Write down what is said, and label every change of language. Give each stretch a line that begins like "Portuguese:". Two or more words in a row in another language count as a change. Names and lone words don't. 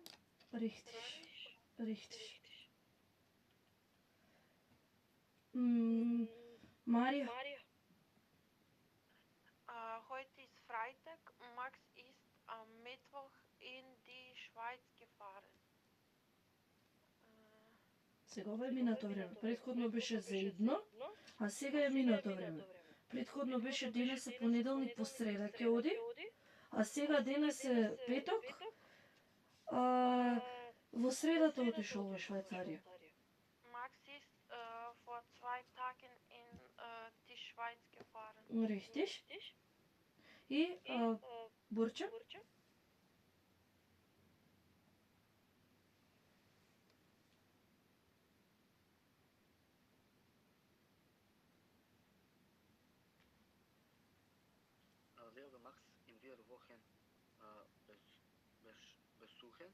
German: Richtig. Richtig. Maria. Heute ist Freitag. Max ist am Mittwoch in die Schweiz gefahren.
Macedonian: Сега ова е минато време. Претходно беше за едно, а сега е минато време. Претходно беше денес е понеделник, по среда ќе оди, а сега денес е петок, во средата отишол во Швајцарија.
German: Max ist vor 2 Tagen in die Schweiz gefahren. Richtig.
Macedonian: И Бурча?
German: Lebe Max in 4 Wochen besuchen.